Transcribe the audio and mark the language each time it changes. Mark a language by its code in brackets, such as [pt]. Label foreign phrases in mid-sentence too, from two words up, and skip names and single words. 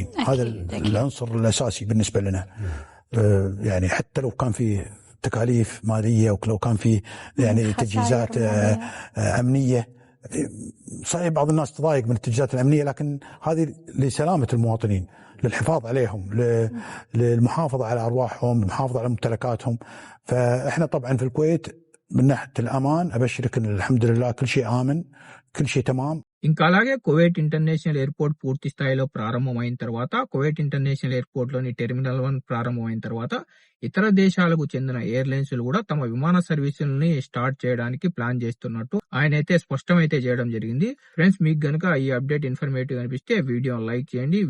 [ar] هذا العنصر الأساسي بالنسبة لنا. يعني حتى لو كان في تكاليف مالية ولو كان في يعني تجهيزات أمنية، صحيح بعض الناس تضايق من التجهيزات الأمنية، لكن هذه لسلامة المواطنين، للحفاظ عليهم، للمحافظة على أرواحهم، للمحافظة على ممتلكاتهم. فإحنا طبعا في الكويت من ناحية الأمان أبشرك أن الحمد لله كل شيء آمن، كل شيء تمام. [te] ఇంకా అలాగే కువైట్ ఇంటర్నేషనల్ ఎయిర్పోర్ట్ పూర్తి స్థాయిలో ప్రారంభమైన తర్వాత, కువైట్ ఇంటర్నేషనల్ ఎయిర్పోర్ట్ లోని టెర్మినల్ 1 ప్రారంభమైన తర్వాత ఇతర దేశాలకు చెందిన ఎయిర్లైన్స్లు కూడా తమ విమాన సర్వీసులని స్టార్ట్ చేయడానికి ప్లాన్ చేస్తున్నట్టు ఆయన అయితే స్పష్టమైతే చేయడం జరిగింది. ఫ్రెండ్స్, మీకు గనుక ఈ [en] update informative [te] అనిపిస్తే వీడియోని లైక్ చేయండి.